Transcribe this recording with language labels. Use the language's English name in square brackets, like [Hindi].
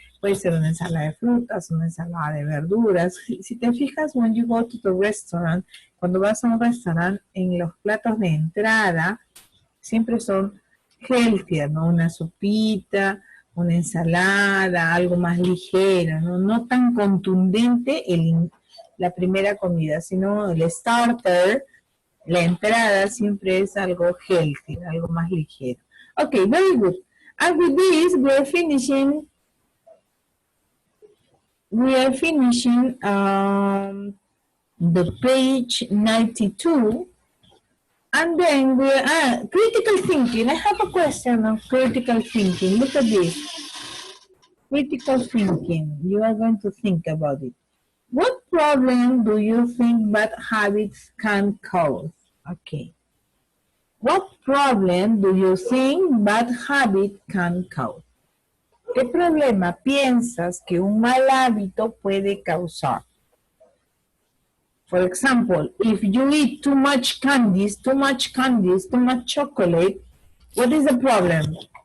[Spanish] Puede ser una ensalada de frutas, una ensalada de verduras. Si te fijas, [English] when you go to the restaurant, [Spanish] cuando vas a un restaurante, en los platos de entrada, siempre son [English] healthier, [Spanish] ¿no? Una sopita, una ensalada, algo más ligero, ¿no? No tan contundente la primera comida, sino el starter, la entrada siempre es algo healthy, algo más ligero. [English] Okay, very good. And with this, we are finishing the page 92, and then we are critical thinking. I have a question on critical thinking. Look at this. Critical thinking. You are going to think about it. What problem do you think bad habits can cause? Okay. What problem do you think bad habit can cause? [Spanish] ¿Qué problema piensas que un mal hábito puede causar? [English] For example, if you eat too much candies, too much chocolate, what is the problem?